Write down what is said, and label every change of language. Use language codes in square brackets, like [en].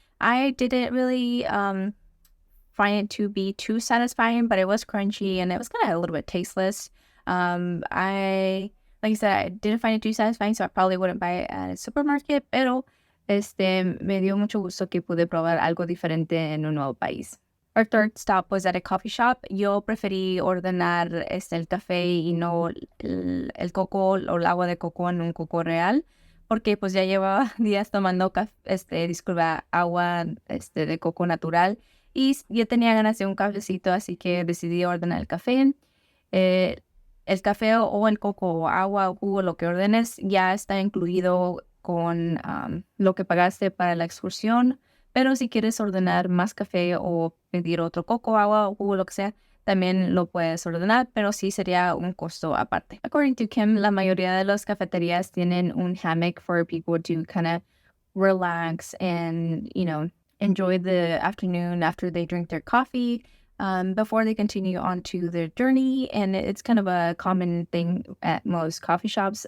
[en] I didn't really find it to be too satisfying, but it was crunchy and it was kind of a little bit tasteless. Like I said, I didn't find it too satisfying, so I probably wouldn't buy it at a supermarket, [es] pero me dio mucho gusto que pude probar algo diferente en un nuevo país. [en] Our third stop was at a coffee shop. [es] Yo preferí ordenar el café y no el coco o el agua de coco en un coco real, porque pues ya llevaba días tomando agua de coco natural y yo tenía ganas de un cafecito, así que decidí ordenar el café. El café o el coco o agua o jugo, lo que ordenes, ya está incluido con lo que pagaste para la excursión. Pero si quieres ordenar más café o pedir otro coco, agua o jugo, lo que sea, también lo puedes ordenar, pero sí sería un costo aparte. [en] According to Kim, [es] la mayoría de las cafeterías tienen un hammock [en] for people to kind of relax and, enjoy the afternoon after they drink their coffee before they continue on to their journey. And it's kind of a common thing at most coffee shops.